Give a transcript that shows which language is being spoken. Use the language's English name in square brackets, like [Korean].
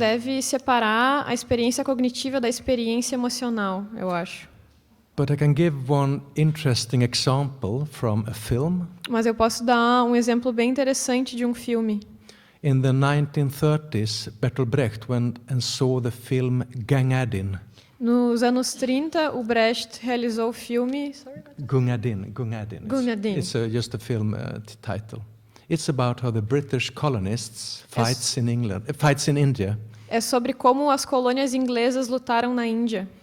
[Portuguese] deve separar a experiência cognitiva da experiência emocional, eu acho. [English] But I can give one interesting example from a film. [Portuguese] Mas eu posso dar um exemplo bem interessante de um filme. [English] In the 1930s, Bertolt Brecht went and saw the film Gangadin. [Portuguese] Nos anos 30, o Brecht realizou o filme Gungadin. Gungadin. [English] It's just a film title. It's about how the British colonists fights in India. [Portuguese] É sobre como as colônias inglesas lutaram na Índia.